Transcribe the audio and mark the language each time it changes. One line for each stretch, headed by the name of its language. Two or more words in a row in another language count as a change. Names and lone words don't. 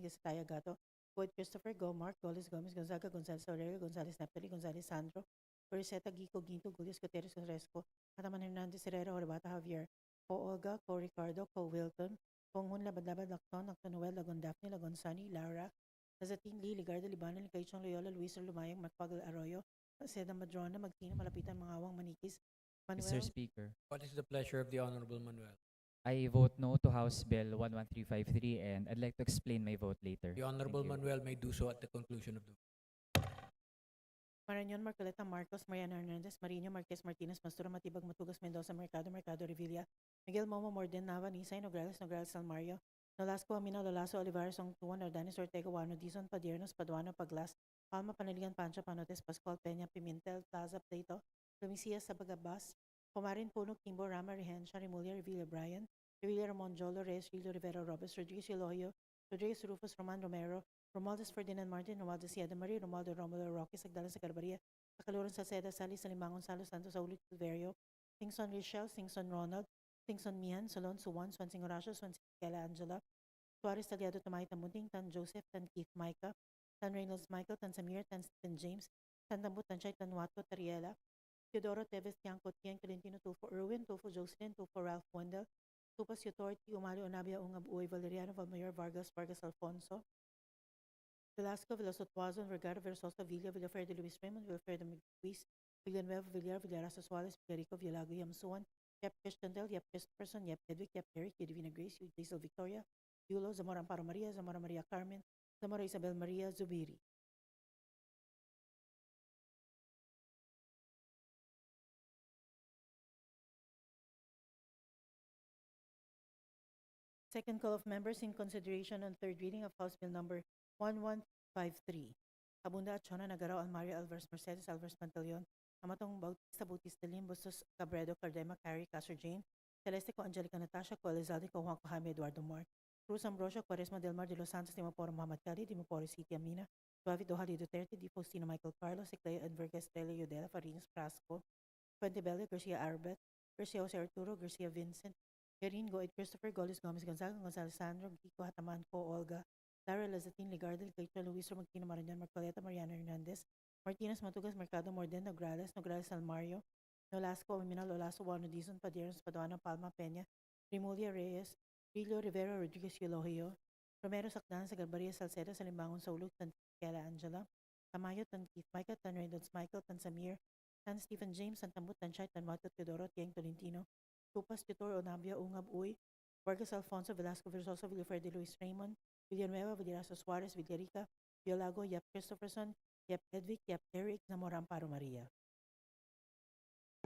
English: Gasataya Gato, Boyd Christopher, Go Mark, Goles Gomez, Gonzaga, Gonzales Aurelio, Gonzales Napoli, Gonzales Sandro, Coriseta Gico, Ginto, Gulius, Guterres, Resco, Ataman Hernandez, Herrera, Orbata, Javier, Co Olga, Co Ricardo, Co Wilton, Ponghun, Labadlabad, Lacton, Noel, Lagon Daphne, Lagon Sunny, Laura, Lazatin Lee, Ligarda, Libanon, Ligaychong Loyola, Luis Lumayang, Macpagal Arroyo, Seda Madrona, Magtina, Malapitan, Mangawang, Manikis, Mr. Manuel. Speaker, What is the pleasure of the Honorable Manuel? I vote no to House Bill 11353 and I'd like to explain my vote later. The Honorable Thank you. Manuel may do so at the conclusion of the vote. Marañon, Marcoleta, Marcos, Mariana Hernandez, Marino, Marquez, Martinez, Mastura, Matibag, Matugas, Mendoza, Mercado, Mercado, Revilla, Miguel Momo, Morden, Nava, Nisay, Nograles, Nograles, Salmario, Nolasco, Amina, Lolaso, Olivares, Ongtuan, Ordanes, Ortega, Wano, Dizon, Padiernos, Paduano, Paglas, Palma, Panaligan, Pancha, Panotes, Pascual, Peña, Pimentel, Plaza, Plato, Lumisia, Sabagabas, Pumarin, Puno, Kimbo, Rama, Rehencia, Remulia, Revilla, Brian, Revilla, Ramon, Jolo, Reyes, Rillo, Rivera, Robes, Rodriguez, Eloyo, Rodriguez, Rufus, Roman, Romero, Romualdez, Ferdinand Martin, Romualdez, Sieda Marie, Romualdo, Romulo, Roque, Sagdalan, Sagarbaria, Kaluran, Salceda, Sally, Salimangon, Salos, Santos, Aulit, Silverio, Singson, Richelle, Singson, Ronald, Singson, Mian, Solon, Suwan, Swansing, Horacio, Swansing, Kela, Angela, Suarez, Taliado, Tamay, Tamunting, Tan Joseph, Tan Keith, Micah, Tan Reynolds, Michael, Tan Samir, Tan Stephen James, Tan Tambut, Tan Chay, Tan Watco, Tariela, Teodoro, Teves, Tiangco, Tiang, Tolentino, Tufo, Erwin, Tufo, Jocelyn, Tufo, Ralph Wendell, Tupas, Yutor, Umalo, Onabia, Ungab, Uy, Valeriano, Valmayor, Vargas, Vargas, Alfonso, Velasco, Velasquez, Vergara, Versosa, Villa, Villafer de Luis Raymond, Villafer de Luis, Villanueva, Villar, Villarasa Suarez, Villarico, Villago, Yamsuan, Yap Christendel, Yap Christopherson, Yap Edwick, Yap Eric, Yadivina Grace, Diesel Victoria, Yulo, Zamora Amparo Maria, Zamora Maria Carmen, Zamora Isabel Maria, Zubiri. Second call of members in consideration on third reading of House Bill number 1153. Abunda at Chona, Nagaraw, Almario, Alvarez, Mercedes, Alvarez, Pantaleon, Amatong Bautista, Bautista Lim, Bustos, Cabredo, Cardema, Carrie, Castro Jane, Celeste, Ko Angelica, Natasha, Ko Elizalde, Ko Juanco, Jaime Eduardo Mark, Cruz Ambrosio, Quaresma del Mar de los Santos, Dimaporo Muhammad Khalid, Dimaporo City Amina, David Dohali Duterte, Di Faustino Michael Carlos, Ecleo Envergues, Estrella Yudela, Farinas Frasco, Fuente Bella, Garcia Arbet, Garcia Jose Arturo, Garcia Vincent, Garin, Goed Christopher, Golis Gomez Gonzaga, Gonzales Sandro, Kiko Hataman, Co Olga, Lara Lazatin, Ligardel, Caito Luis Romagtino, Marañon, Marcoleta, Mariana Hernandez, Martinez, Matugas, Mercado, Morden, Nograles, Nograles Almario, Nolasco, Amina, Lolaso, Wano, Dizon, Padiernos, Paduano, Palma, Peña, Remulia, Reyes, Rillo, Rivera, Rodriguez, Elohio, Romero, Sacdan, Sagarbaria, Salceda, Salimbangon, Sauluk, Tan Kela, Angela, Tamayo, Tan Keith, Micah, Tan Reynolds, Michael, Tan Samir, Tan Stephen James, Tan Tambut, Tan Chay, Tan Mato, Teodoro, Tieng, Tolentino, Tupas, Tutor, Onabia, Ungab, Uy, Vargas Alfonso, Velasco, Versosa, Villafer de Luis Raymond, Villanueva, Villarasa Suarez, Villarica, Villago, Yap Christopherson, Yap Edwick, Yap Eric, Zamora Amparo Maria.